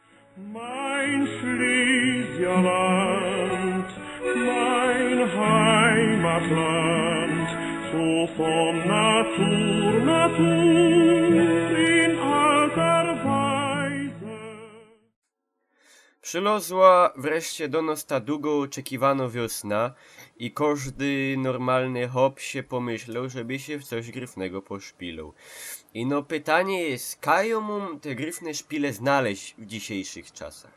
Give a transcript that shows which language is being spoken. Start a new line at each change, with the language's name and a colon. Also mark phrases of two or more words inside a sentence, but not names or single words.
German: Mein Schlesierland, mein Heimatland, so von Natur in alter Weise.
Silesian: Przylozła wreszcie do nas ta długo oczekiwana wiosna i każdy normalny hop się pomyślał, żeby się w coś gryfnego poszpilał. I no pytanie jest, kają mu te gryfne szpile znaleźć w dzisiejszych czasach?